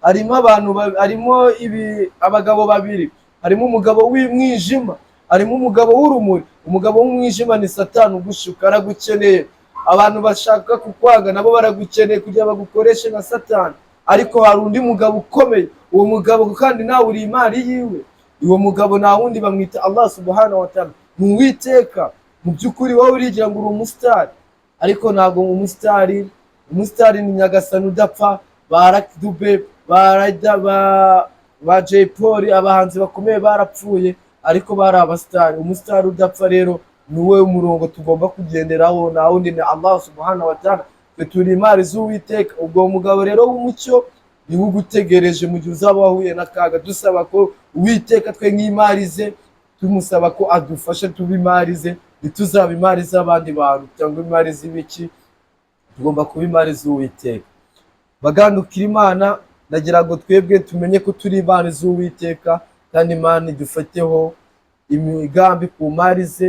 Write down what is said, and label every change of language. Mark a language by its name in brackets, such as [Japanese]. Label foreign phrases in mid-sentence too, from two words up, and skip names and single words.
[Kinyarwanda] Harimo abagabo babiri, harimo umugabo w'umwijima, harimo umugabo w'urumuri. Umugabo w'umwijima ni Satani ugushuka, aragukeneye. Abantu bashaka kukwanga nabo baragukeneye kugira bagukoreshe nka Satani, ariko hari undi mugabo ukomeye. Uwo mugabo kandi nawe uri imari yiwe. Uwo mugabo nta wundi bamwita [Arabic] الله سبحانه وتعالى, [Kinyarwanda] ni Uwiteka. Mu by'ukuri wowe urigira ngo uri umusitari, ariko ntabwo umusitari. Umusitari ni Nyagasani udapfa. Ba Lucky Dube, ba Rider, ba Jay Polly, abahanzi bakomeye barapfuye ariko bari abasitari. Umusitari udapfa rero ni wowe umurongo tugomba kugenderaho, nta wundi ni [Arabic] الله سبحانه وتعالى. [Kinyarwanda] Twe turi imari z'Uwiteka. Ubwo mugabo rero w'umucyo niwe ugutegereje mu gihe uzaba wahuye n'akaga. Dusaba ko Uwiteka twe nk'imari ze, tumusaba ko adufashe tube imari ze, ntituzaba imari z'abandi bantu cyangwa imari z'ibiki. Tugomba kuba imari z'Uwiteka. Bagandukira Imana, ndagira ngo twebwe tumenye ko turi imari z'Uwiteka, kandi Imana idufateho imigambi ku mari ze.